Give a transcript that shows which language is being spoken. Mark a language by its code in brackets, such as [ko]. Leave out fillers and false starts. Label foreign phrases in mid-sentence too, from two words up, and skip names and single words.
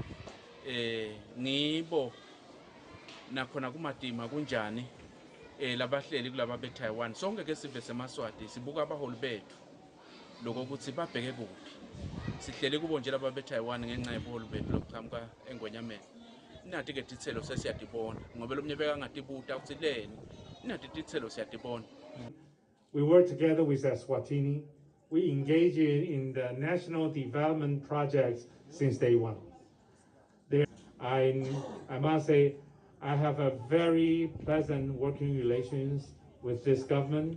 [ss] ngibo nakhona kumadima kunjani labahleli kulaba beTaiwan sonke ke sibe seMaswati sibuka abaholi bethu lokho ukuthi babheke kuphi sihlele kubo nje laba beTaiwan ngenxa yebolu bethu lokuqhamuka engonyameni inathi ke tithelo sesiyadibona ngoba lomnye beka ngatibuta ukuthi leni inathi tithelo siyadibona. [en] We work together with ESWATINI. We engage in the national development projects since day one. I must say I have a very pleasant working relations with this government.